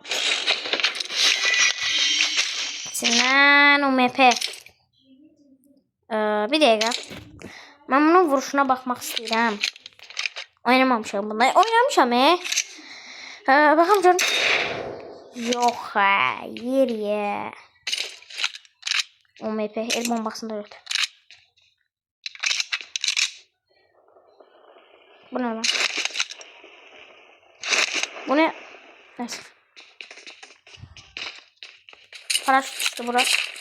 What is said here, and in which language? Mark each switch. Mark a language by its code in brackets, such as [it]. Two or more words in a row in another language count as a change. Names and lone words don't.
[az] İçindən UMP. Bir dəqiqə. Mən bunun vuruşuna baxmaq istəyirəm. Oynamamışam bunları. Oynamışam baxam görüm. Yox ha, yeriyə. [tr] UMP el bombasında öldü. Bu ne lan? Bu ne? Neyse. Paraşüt çıktı burası.